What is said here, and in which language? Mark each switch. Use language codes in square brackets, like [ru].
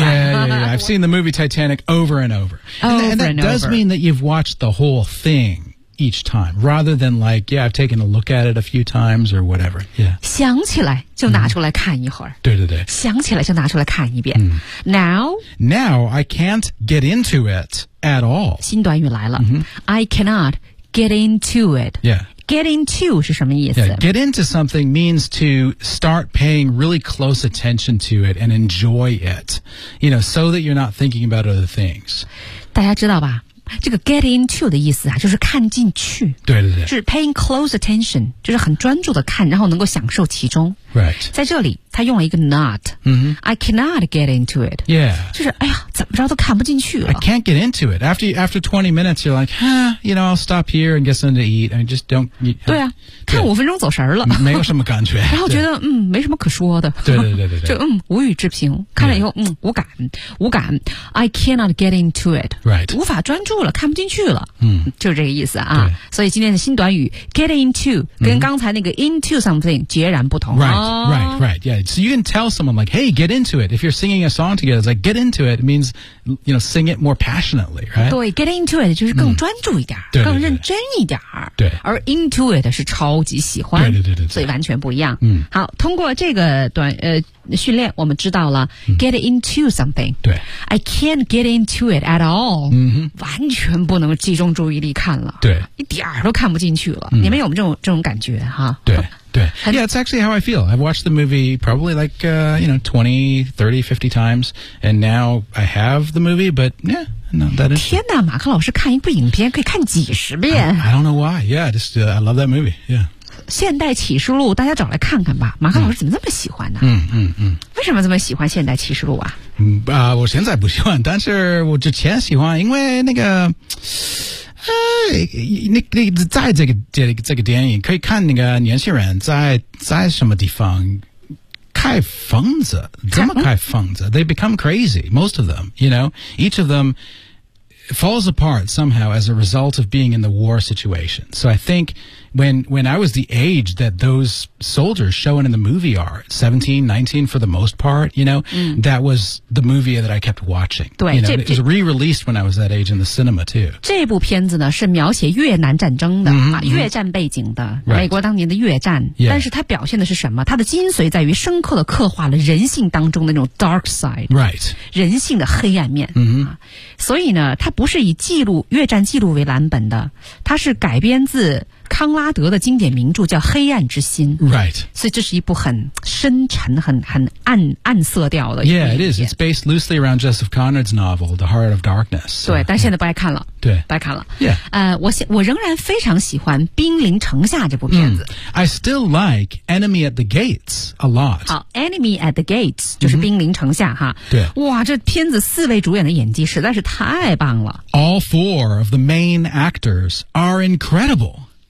[en] Yeah, I've seen the movie Titanic over and over. And that does mean that you've watched the whole thing each time, rather than like, yeah, I've taken a look at it a few times or whatever. Yeah. [zh] 想起来就拿出来看一会儿。对对对。想起来就拿出来看一遍。 [en] Now, I can't get into it. At all. [zh] 新短语来了、 mm-hmm. [en] I cannot get into it. Yeah. [zh] Get into 是什么意思、 [en] yeah. Get into something means to start paying really close attention to it and enjoy it. You know, so that you're not thinking about other things. [zh] 大家知道吧这个 get into 的意思啊就是看进去对对对就是 [en] paying close attention [zh] 就是很专注的看然后能够享受其中 [en] Right [zh] 在这里他用了一个 not、 mm-hmm. [en] I cannot get into it Yeah [zh] 就是哎呀怎么着都看不进去了 [en] I can't get into it After 20 minutes you're like You know I'll stop here and get something to eat And just don't you, [zh] 对啊看五分钟走神了没有什么感觉然后觉得没什么可说的对对对 对, 对就无语置评看了以后、yeah. 无感 [en] I cannot get into it Right [zh] 无法专注了看不进去了、嗯、就是这个意思啊所以今天的新短语 get into 跟刚才那个 into something 截然不同 [en] right yeah so you can tell someone like hey get into it if you're singing a song together it's like get into it means you know sing it more passionately right [zh] 对 get into it 就是更专注一点、对更认真一点对而 into it 是超级喜欢对所以完全不一样、嗯、好通过这个短训练我们知道了、get into something 对 [en] I can't get into it at all、 [zh] 完全不能集中注意力看了对一点儿都看不进去了、你们有没有这种感觉哈 [en] 对对 Yeah, it's actually how I feel I've watched the movie probably like、you know 20, 30, 50 times And now I have the movie But yeah No, [zh] 天哪马克老师看一部影片可以看几十遍 [en] I don't know why Yeah, just, I love that movie Yeah [zh] 现代启示录大家找来看看吧马克老师怎么这么喜欢呢为什么这么喜欢现代启示录啊我现在不喜欢但是我之前喜欢因为那个你在这个电影可以看那个年轻人在什么地方开疯子怎么开疯子 [en] they become crazy most of them you know each of them falls apart somehow as a result of being in the war situation. So I think when I was the age that those soldiers showing in the movie are, 17, 19 for the most part, you know, that was the movie that I kept watching. [zh] 对， [en] you know, it was re-released when I was that age in the cinema too. [zh] 这部片子呢是描写越南战争的、越战背景的、美国当年的越战、 [en] yeah. [zh] 但是它表现的是什么，它的精髓在于深刻的刻画了人性当中的那种 dark side、 [en] right. [zh] 人性的黑暗面、所以呢它不是以记录越战记录为蓝本的，它是改编自康拉德的经典名著叫《黑暗之心》 [en] ，Right. [zh] 所以这是一部很深沉、很暗色调的。 [en] Yeah, it is. It's based loosely around Joseph Conrad's novel, The Heart of Darkness. [zh] 对，但现在不爱看了。对，不爱看了。 [en] Yeah. [zh] 我仍然非常喜欢《兵临城下》这部片子。 [en] I still like Enemy at the Gates a lot. [zh] 好，《Enemy at the Gates》就是《兵临城下》哈。对。哇，这片子四位主演的演技实在是太棒了。 [en] All four of the main actors are incredible.